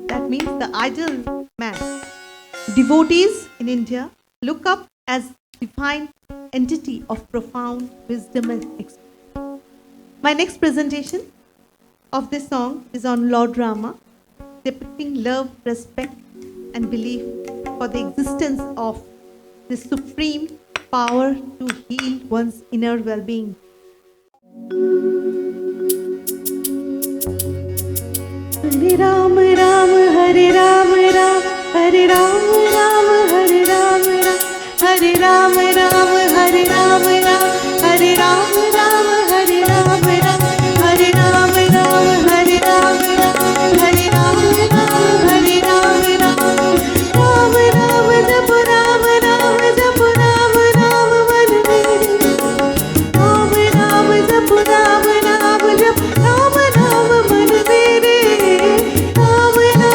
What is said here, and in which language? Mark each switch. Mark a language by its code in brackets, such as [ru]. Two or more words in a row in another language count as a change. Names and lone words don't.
[en] That means the ideal man. Devotees in India look up as divine entity of profound wisdom and experience. My next presentation of this song is on Lord Rama, depicting love, respect, and belief for the existence of this supreme power to heal one's inner well-being. [hi] हरे राम, राम, हरे राम, राम, हरे राम, राम, हरे राम, राम, हरे राम, राम, हरे राम, राम, हरे राम, राम, हरे राम, राम, हरे राम, राम, हरे राम, राम, हरे राम, राम, हरे राम, राम, राम राम जप राम, राम जप राम, राम मन मेरे, राम राम जप राम, राम जप राम, राम मन मेरे, राम